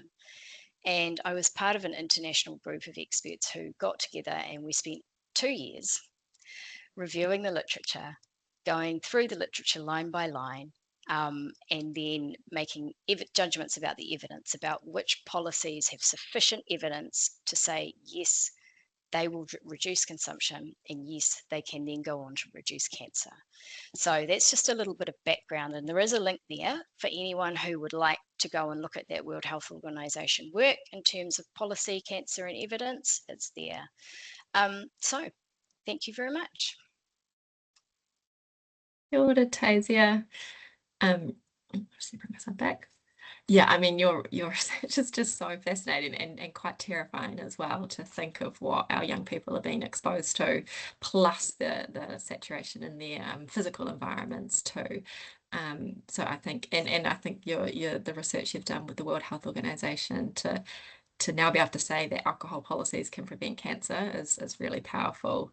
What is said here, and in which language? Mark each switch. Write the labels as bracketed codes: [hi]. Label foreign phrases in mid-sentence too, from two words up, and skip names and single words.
[en] And I was part of an international group of experts who got together and we spent 2 years reviewing the literature, going through the literature line by line, and then making judgments about the evidence, about which policies have sufficient evidence to say, yes, they will reduce consumption, and yes, they can then go on to reduce cancer. So that's just a little bit of background, and there is a link there for anyone who would like to go and look at that World Health Organization work in terms of policy, cancer, and evidence. It's there. So thank you very much. [mi] Kia ora, Taisia. [en] Just bring myself back. Yeah, your research is just so fascinating and quite terrifying as well, to think of what our young people are being exposed to, plus the saturation in their physical environments too. So I think, and I think the research you've done with the World Health Organization to now be able to say that alcohol policies can prevent cancer is really powerful.